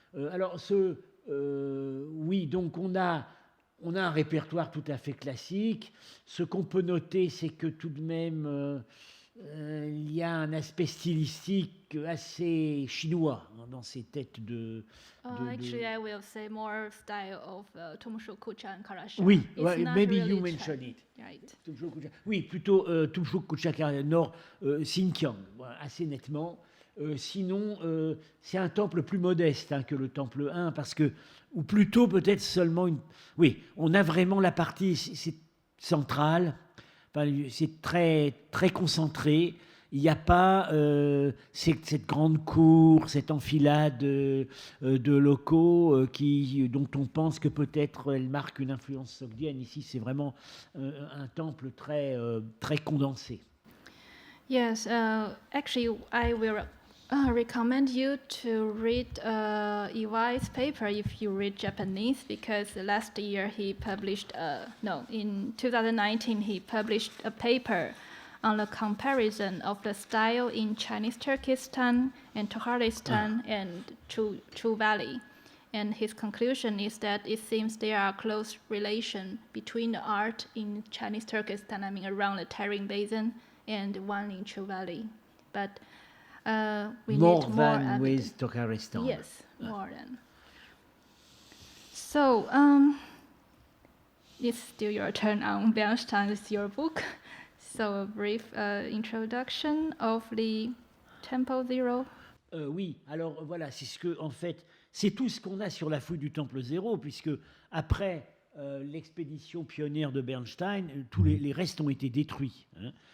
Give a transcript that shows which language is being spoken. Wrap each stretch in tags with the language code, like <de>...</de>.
<fr>Alors, oui, donc on a un répertoire tout à fait classique. Ce qu'on peut noter, c'est que tout de même, il y a un aspect stylistique assez chinois dans ces têtes de...</fr> <en>Actually, I will say more style of Tumshuk Kucha and Karasha.</en> <fr>Oui,</fr> <en>maybe you mentioned it. Right.</en> <fr>Oui, plutôt Tumshuk Kucha Nord, Xinjiang, voilà, assez nettement. Sinon, c'est un temple plus modeste que le temple 1, parce que, ou plutôt peut-être seulement une... Oui, on a vraiment la partie centrale, enfin, c'est très, très concentré. Il n'y a pas cette grande cour, cette enfilade de locaux dont on pense que peut-être elle marque une influence sogdienne. Ici, c'est vraiment un temple très, très condensé.</fr> <en>Yes, actually, I will I recommend you to read Iwai's paper if you read Japanese, because last year he published, in 2019 he published a paper on the comparison of the style in Chinese Turkestan and Tokhalistan and Chu Valley. And his conclusion is that it seems there are close relation between the art in Chinese Turkestan, around the Tarim Basin, and one in Chu Valley. But we more need more than evidence. with Tokharistan. Yes, more than. So, it's still your turn on Bernstein's your book. So, a brief introduction of the Temple Zero.</en> <fr>Oui, alors voilà, c'est ce que, en fait, c'est tout ce qu'on a sur la fouille du Temple Zéro, puisque après l'expédition pionnière de Bernstein, tous les restes ont été détruits. Hein.</fr>